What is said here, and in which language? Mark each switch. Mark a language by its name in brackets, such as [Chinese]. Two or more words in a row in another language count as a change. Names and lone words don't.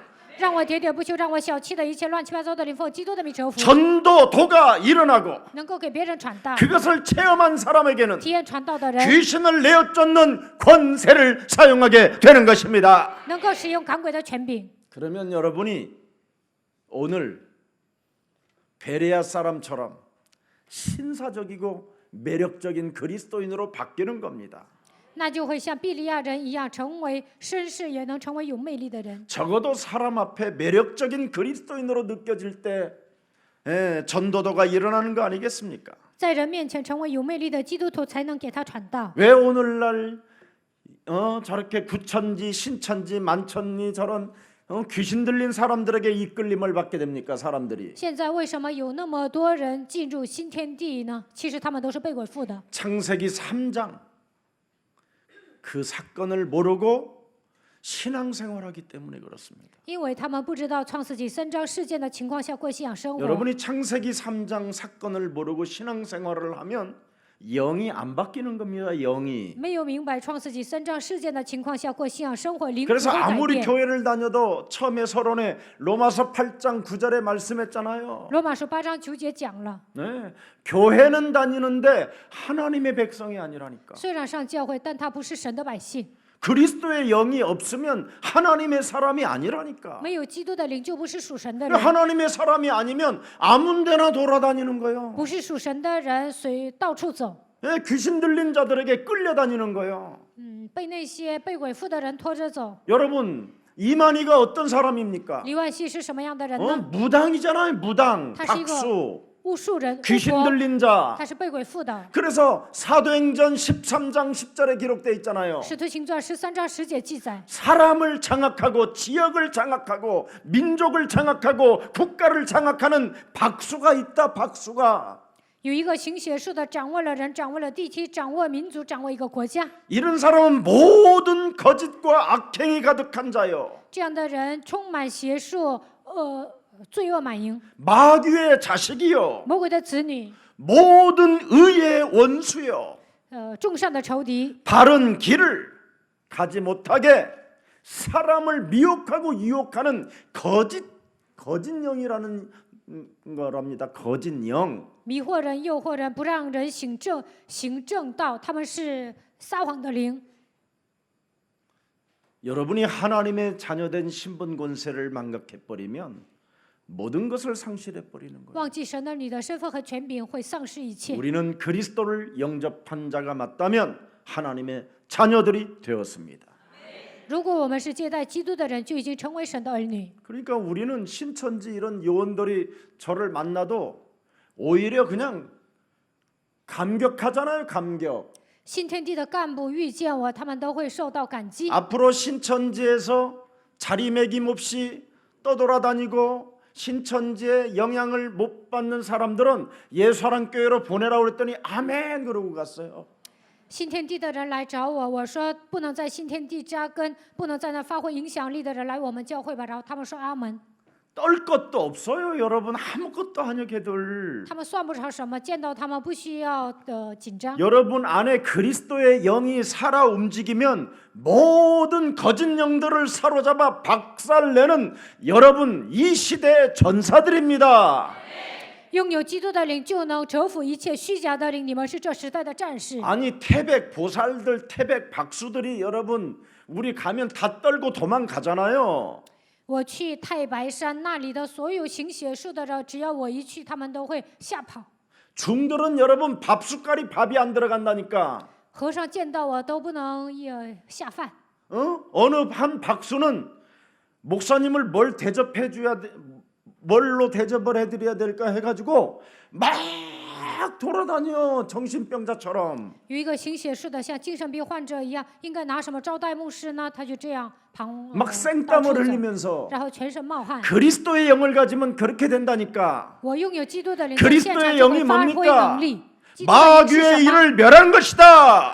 [Chinese] 让我喋喋不休，让我小气的一切乱七八糟的灵奉基督的名折服， [Korean] 전도도가 일어나고 [Chinese] 能够给别人传道， [Korean] 그것을 체험한 사람에게는 [Chinese] 体验传道的人 [Korean] 귀신을 내어쫓는 권세를 사용하게 되는 것입니다. [Chinese] 能够使用赶鬼的权柄。 [Korean] 그러면 여러분이 오늘 베레아 사람처럼 신사적이고 매력적인 그리스도인으로 바뀌는 겁니다. [Chinese] 那就会像比利亚人一样，成为绅士，也能成为有魅力的人。 [Korean] 적어도 사람 앞에 매력적인 그리스도인으로 느껴질 때 전도도가 일어나는 거 아니겠습니까? [Chinese] 在人面前成为有魅力的基督徒，才能给他传道。 [Korean] 왜 오늘날 저렇게 구천지 신천지 만천리 저런 귀신 들린 사람들에게 이끌림을 받게 됩니까? 사람들이 [Chinese] 现在为什么有那么多人进入新天地呢？其实他们都是被鬼附的。 [Korean] 창세기 3장 그 사건을 모르고 신앙생활하기 때문에 그렇습니다. [Chinese] 因为他们不知道创世纪3章事件的情况下过信仰生活。 [Korean] 여러분이 창세기 3장 사건을 모르고 신앙생활을 하면 영이 안 바뀌는 겁니다. 영이. [Chinese] 没有明白创世纪3章事件的情况下过信仰生活，灵不 [Korean] 그래서 [Chinese] 会改 [Korean] 아무리 [Chinese] 变。 [Korean] 교회를 다녀도 처음에 서론에 로마서 8장 9절에 말씀했잖아요. [Chinese] 罗马书8章9节讲了， [Korean] 네, 교회는 다니는데 하나님의 백성이 아니라니까. [Chinese] 虽然上教会，但他不是神的百姓。 [Korean] 그리스도의 영이 없으면 하나님의 사람이 아니라니까. [Chinese] 没有基督的灵，就不是属神的人。 [Korean] 하나님의 사람이 아니면 아무 데나 돌아다니는 거예요. [Chinese] 不是属神的人，随到处走。 [Korean] 예, 귀신 들린 자들에게 끌려다니는 거예요. [Chinese] 被那些被鬼附的人拖着走。 [Korean] 여러분 이만희가 어떤 사람입니까? [Chinese] 李万熙是什么样的人呢？ [Korean] 무당이잖아요. 무당, 다시 이거- 박수, [Chinese] 巫术人，巫 [Korean] 귀신 [Chinese] 婆， [Korean] 들린 자. [Chinese] 他是被鬼附的。 [Korean] 그래서 사도행전 13장 10절에 기록되어 있잖아요. [Chinese] 使徒行传13章10节记载， [Korean] 사람을 장악하고 지역을 장악하고 민족을 장악하고 국가를 장악하는 박수가 있다. 박수가. [Chinese] 有一个行邪术的，掌握了人，掌握了地区，掌握民族，掌握一个国家。 [Korean] 이런 사람은 모든 거짓과 악행이 가득한 자요 [Chinese] 这样的人充满邪术，罪恶满盈， [Korean] 마귀의 자식이요 [Chinese] 魔鬼的子女， [Korean] 모든 의의 원수요 [Chinese] 众善的仇敌， [Korean] 바른 길을 가지 못하게 사람을 미혹하고 유혹하는 거짓 영이라는 거랍니다. 거짓 영. [Chinese] 迷惑人、诱惑人，不让人行正道，他们是撒谎的灵。 [Korean] 여러분이 하나님의 자녀된 신분 권세를 망각해 버리면 모든 것을 상실해 버리는 거예요. [Chinese] 忘记神的你的身份和权柄，会丧失一切。 [Korean] 우리는 그리스도를 영접한 자가 맞다면 하나님의 자녀들이 되었습니다. [Chinese] 如果我们是接待基督的人，就已经成为神的儿女。 [Korean] 그러니까 우리는 신천지 이런 요원들이 저를 만나도 오히려 그냥 감격하잖아요. 감격. [Chinese] 新天地的干部遇见我，他们都会受到感激。 [Korean] 앞으로 신천지에서 자리매김 없이 떠돌아다니고 신천지의 영향을 못 받는 사람들은 예수사랑교회로 보내라고 그랬더니 아멘 그러고 갔어요. [Chinese] 新天地的人来找我，我说不能在新天地扎根，不能在那发挥影响力的人来我们教会吧。然后他们说阿门。 [Korean] 떨 것도 없어요, 여러분. 아무것도 아니요, 걔들. [Chinese] 他们算不着什么，见到他们不需要的紧张。 [Korean] 여러분 안에 그리스도의 영이 살아 움직이면 모든 거짓 영들을 사로잡아 박살내는 여러분 이 시대의 전사들입니다. [Chinese] 拥有基督的灵，就能折服一切虚假的灵。你们是这时代的战士。 [Korean] 아니 태백 보살들, 태백 박수들이 여러분 우리 가면 다 떨고 도망가잖아요. [Chinese] 我去太白山那里的所有行邪术的人，只要我一去，他们都会吓跑。 [Korean] 중들은 여러분 밥 숟갈이 밥이 안 들어간다니까. [Chinese] 和尚见到我都不能下饭。 [Korean] 어느 한 박수는 목사님을 뭘 대접해 줘야 돼, 뭘로 대접을 해드려야 될까 해가지고 막 돌아다녀 정신병자처럼. [Chinese] 有一个行邪术的，像精神病患者一样，应该拿什么招待牧师呢？他就这样 [Korean] 막 생땀을 흘리면서 [Chinese] 然后全身冒汗。 [Korean] 그리스도의 영을 가지면 그렇게 된다니까. [Chinese] 我拥有基督的灵， [Korean] 그리스도의 [Chinese] 现场就会 [Korean] 영이 [Chinese] 发挥 [Korean] 뭡니까? [Chinese] 能力。基督的灵是 [Korean] 마귀의 [Chinese] 什么？ [Korean] 일을 멸한 것이다.